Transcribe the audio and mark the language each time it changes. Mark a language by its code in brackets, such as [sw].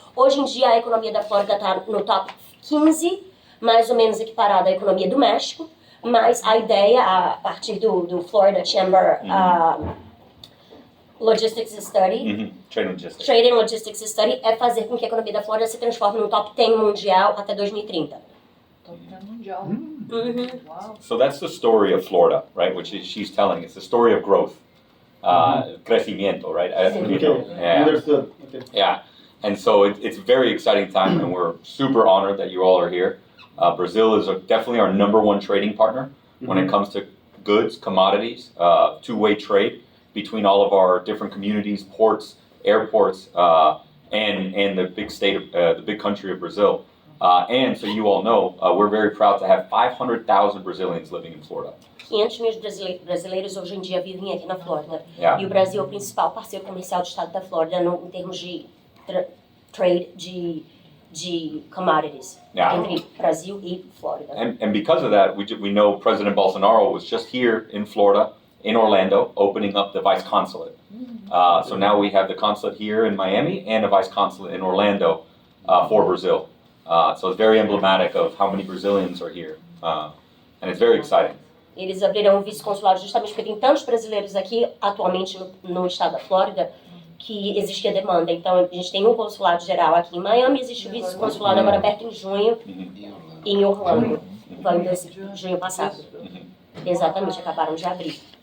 [pt] Hoje em dia, a economia da Flórida está no top 15, mais ou menos equiparada à economia do México, mas a ideia, a partir do Florida Chamber Logistics Study, Trade and Logistics Study, é fazer com que a economia da Flórida se transforme no top 10 mundial até 2030. Top 10 mundial. Wow. [en] So that's the story of Florida, right? Which she's telling. It's the story of growth, crecimiento, right? Understood. Okay. Yeah, and so it's a very exciting time, and we're super honored that you all are here. Brazil is definitely our #1 trading partner when it comes to goods, commodities, two-way trade between all of our different communities, ports, airports, and the big state of the big country of Brazil. And so you all know, we're very proud to have 500,000 Brazilians living in Florida. [pt] 500 mil brasileiros hoje em dia vivem aqui na Flórida. [en] Yeah. [pt] E o Brasil é o principal parceiro comercial do estado da Flórida em termos de trade de commodities [en] Yeah. [pt] entre Brasil e Flórida. [en] And because of that, we know President Bolsonaro was just here in Florida, in Orlando, opening up the vice consulate. So now we have the consulate here in Miami and a vice consulate in Orlando for Brazil. So it's very emblematic of how many Brazilians are here. And it's very exciting. [pt] Eles abriram um vice-consulado justamente porque tem tantos brasileiros aqui atualmente no estado da Flórida que existia demanda. Então a gente tem um consulado geral aqui em Miami, existe o vice-consulado agora aberto em junho em Orlando. Foi em junho passado. Exatamente, acabaram de abrir.